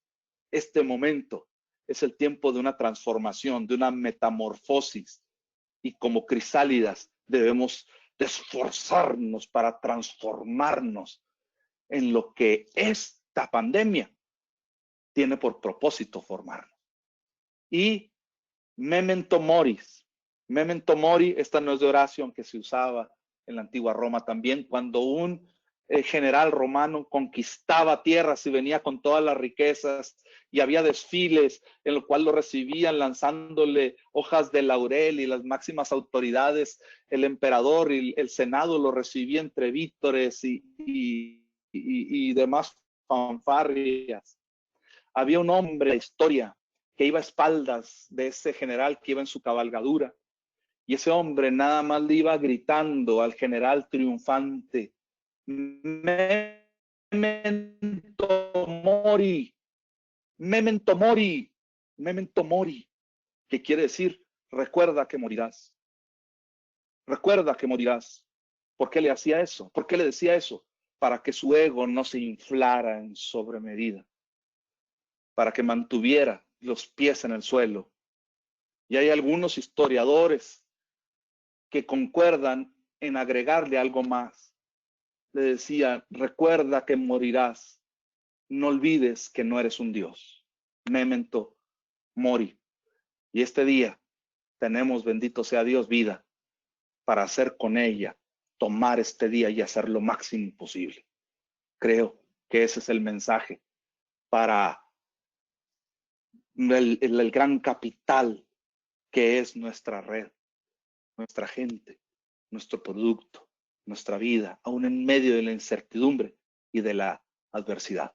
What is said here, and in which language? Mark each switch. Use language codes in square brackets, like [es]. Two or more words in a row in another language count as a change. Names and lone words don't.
[es] Este momento es el tiempo de una transformación, de una metamorfosis. Y como crisálidas debemos de esforzarnos para transformarnos en lo que esta pandemia tiene por propósito formarnos. [la] Y memento moris. Memento mori, [es] esta no es de Horacio, aunque se usaba en la antigua Roma también, cuando un general romano conquistaba tierras y venía con todas las riquezas y había desfiles en lo cual lo recibían lanzándole hojas de laurel y las máximas autoridades, el emperador y el senado lo recibía entre vítores y demás fanfarrias. Había un hombre de historia que iba a espaldas de ese general que iba en su cabalgadura. Y ese hombre nada más le iba gritando al general triunfante, [la] memento mori, memento mori, memento mori, [es] que quiere decir, recuerda que morirás, recuerda que morirás. ¿Por qué le hacía eso? ¿Por qué le decía eso? Para que su ego no se inflara en sobremedida, para que mantuviera los pies en el suelo. Y hay algunos historiadores que concuerdan en agregarle algo más. Le decía, recuerda que morirás, no olvides que no eres un Dios. [la] Memento mori. [es] Y este día tenemos, bendito sea Dios, vida para hacer con ella, tomar este día y hacer lo máximo posible. Creo que ese es el mensaje para el gran capital que es nuestra red, nuestra gente, nuestro producto, nuestra vida, aún en medio de la incertidumbre y de la adversidad.